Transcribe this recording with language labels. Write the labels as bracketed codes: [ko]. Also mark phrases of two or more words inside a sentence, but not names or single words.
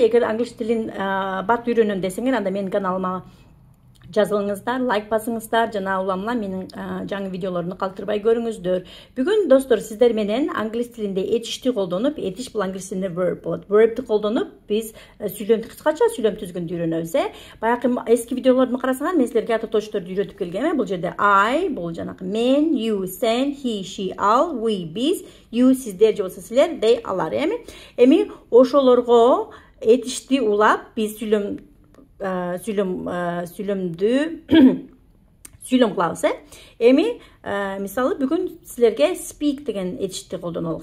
[ky] Эгер англис тилин бат үйрөнөм десеңер, анда менин каналыма жазылыңыздар, лайк басыңыздар, жана уламла менин жаңы видеолорумду калтырбай көрүңүздөр. Бүгүн достор сиздер менен англис тилинде этишти колдонуп, этиш бул англис тилинде verb болот. Verb'ти колдонуп биз сүйлөмдү кыскача сүйлөм түзгөндү үйрөнөбүз. Баягы эски видеолорумду карасаңар, мен силерге ата точторду үйрөтүп келгем. Бул жерде I, бул жанакы мен, [en] you, sen, he, she, all, we, биз, you, [ky] сиздер же болбосо силер, they, алар, эми ошолорго этишти улап биз сүйлөмдү сүйлөм кылабыз. Эми мисалы бүгүн силерге speak деген этишти колдонолук.